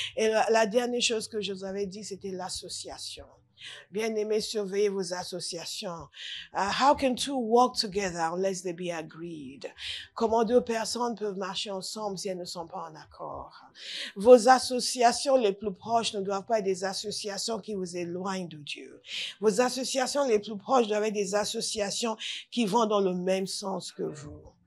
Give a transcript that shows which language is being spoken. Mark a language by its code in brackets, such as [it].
[fr] Et la dernière chose que je vous avais dit, c'était l'association. Bien-aimés, surveillez vos associations. [en] How can two walk together unless they be agreed? [fr] Comment 2 personnes peuvent marcher ensemble si elles ne sont pas en accord? Vos associations les plus proches ne doivent pas être des associations qui vous éloignent de Dieu. Vos associations les plus proches doivent être des associations qui vont dans le même sens que vous.